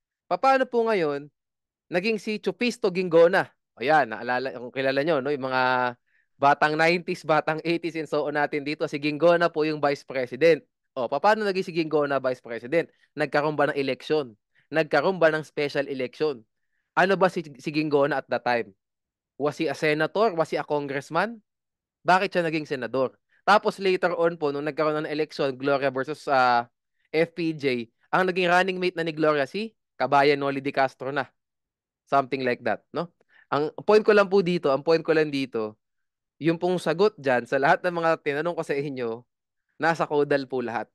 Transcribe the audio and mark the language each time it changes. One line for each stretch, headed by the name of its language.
Filipino: Paano po ngayon, naging si Chupisto Ginggona. O yan, naalala, kung kilala nyo, no? Yung mga batang 90s, batang 80s,
English: and so on
Filipino: natin dito, si Ginggona po yung vice president. O, paano naging si Ginggona vice president? Nagkaroon ba ng eleksyon? Nagkaroon ba ng special election? Ano ba si Ginggona
English: at that time? Was he a senator? Was he a congressman?
Filipino: Bakit siya naging senador? Tapos later on po, nung nagkaroon ng election, Gloria versus FPJ, ang naging running mate na ni Gloria si Kabayan Noli de Castro na.
English: Something like that, no?
Filipino: Ang point ko lang po dito, ang point ko lang dito, yung pong sagot dyan sa lahat ng mga tinanong ko sa inyo, nasa caudal po lahat.